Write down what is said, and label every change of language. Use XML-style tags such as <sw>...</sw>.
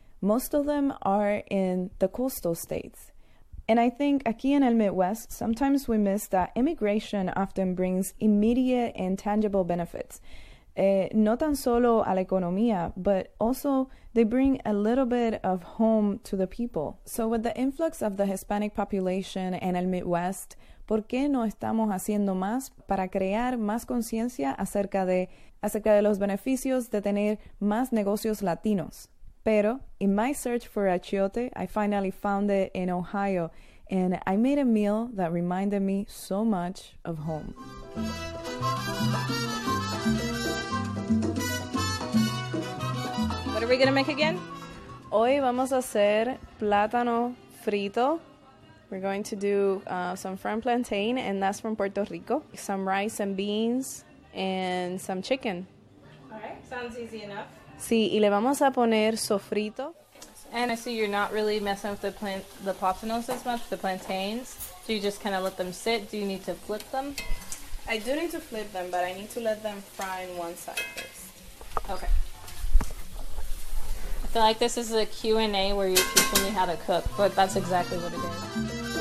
<en>Most of them are in the coastal states. And I think</en> <es>aquí en el Midwest,</es> <en>sometimes we miss that immigration often brings immediate and tangible benefits.</en> <es>No tan solo a la economía,</es> <en>but also they bring a little bit of home to the people. So with the influx of the Hispanic population in el Midwest,</en> <es>¿por qué no estamos haciendo más para crear más conciencia acerca de los beneficios de tener más negocios latinos?</es> <en>Pero, in my search for achiote, I finally found it in Ohio, and I made a meal that reminded me so much of home. What are we gonna make again?</en> <es>Hoy vamos a hacer plátano frito.</es> <en>We're going to do some fried plantain, and that's from Puerto Rico. Some rice and beans, and some chicken. All right, sounds easy enough.</en> <es>Sí, y le vamos a poner sofrito.</es> <en>And I see you're not really messing with the plátanos as much, the plantains. Do you just kind of let them sit? Do you need to flip them? I do need to flip them, but I need to let them fry in one side first. Okay. I feel like this is a Q&A where you're teaching me how to cook, but that's exactly what it is.</en>